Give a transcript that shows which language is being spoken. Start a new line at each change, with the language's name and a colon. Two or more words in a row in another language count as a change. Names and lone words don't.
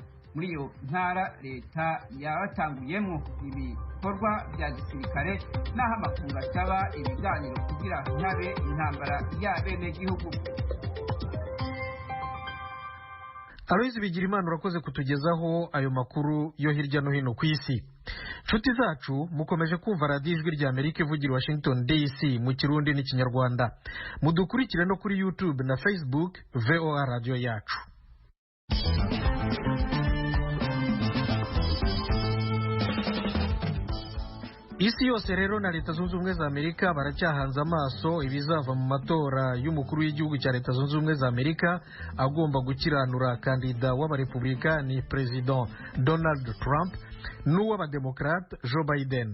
Rundi: Muri iyo ntara leta yaratanguyemo ibikorwa bya gisirikare n'aho amakungu asaba ibiganiro kugira ntabe intambara y'abenegihugu. Aloise Bigirimana, urakoze kutugezaho ayo makuru yo hirya no hino ku isi. Nshuti zacu, mukomeje kumva radiyo Ijwi ry'Amerika ivugira Washington DC mu Kirundi n'Ikinyarwanda. Mudukurikire no kuri YouTube na Facebook VOA Radio yacu. Isi yose rero na Leta Zunze Ubumwe za Amerika baracyahanze amaso ibizava mu matora y'umukuru w'igihugu cya Leta Zunze Ubumwe za Amerika agomba gukiranura kandida w'abarepublikani President Donald Trump n'uw'abademokrate Joe Biden.